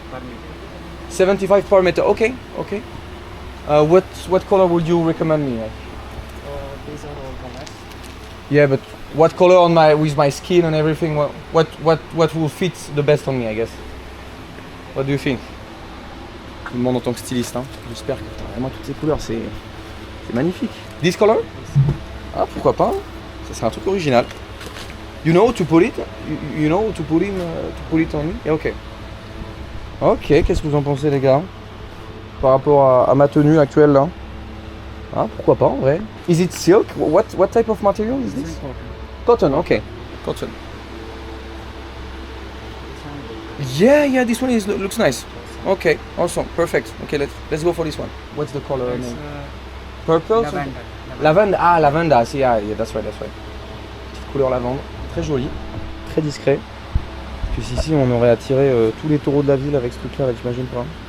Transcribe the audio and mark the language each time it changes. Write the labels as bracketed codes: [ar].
[en] Per metre 75 per meter. Okay. Okay. What color would you recommend me? Like? these are all colors Yeah, but what color on with my skin and everything? What will fit the best on me, I guess? What do you think? [fr] Je me demande en tant que styliste, hein. J'espère que t'as vraiment toutes ces couleurs, c'est magnifique. [en] This color? [fr] Ah, pourquoi pas? Ça c'est un truc original. [en] You know how to put it? You know how to put it on me? Yeah, ok. [fr] Ok, qu'est-ce que vous en pensez les gars? Par rapport à ma tenue actuelle là? Ah, pourquoi pas en vrai? [en] Is it silk? What type of material is this? Cotton, okay. Cotton. Yeah, this one looks nice. Okay, awesome, perfect. Okay, let's go for this one. What's the color it's name? Purple? lavender. Lavande, ah lavanda, I see, yeah, that's right. [fr] Petite couleur lavande, très jolie, très discret. Puis ici on aurait attiré tous les taureaux de la ville avec ce truc là, t'imagines pas?